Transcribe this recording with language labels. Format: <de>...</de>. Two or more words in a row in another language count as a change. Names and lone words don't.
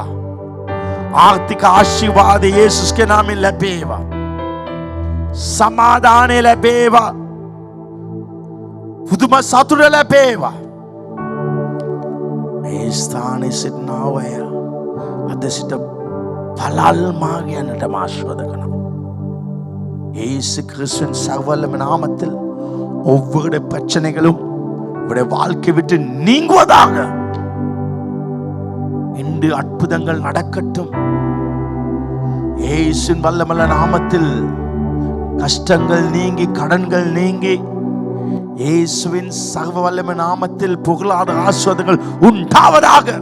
<si>ආර්ථික ආශිර්වාද යේසුස්ගේ නාමයෙන් ලැබේවා. සමාදානය ලැබේවා. පුදුම සතුට ලැබේවා. මේ ස්ථානයේ සිටින අය අද සිට පළල් මාර්ගයන්ට ආශිර්වාද කරනවා.</si> <ta>இயேசு கிறிஸ்துவின் சர்வவல்லமை நாமத்தில் ஒவ்வொரு பிரச்சனைகளும் உடைய வாழ்க்கை விட்டு நீங்குவதாக. இன்று அற்புதங்கள் நடக்கட்டும். இயேசுவின் வல்லமையுள்ள நாமத்தில் கஷ்டங்கள் நீங்கி கடன்கள் நீங்கி இயேசுவின் சர்வ வல்லமை நாமத்தில் புகழாத ஆசீர்வாதங்கள் உண்டாவதாக.</ta>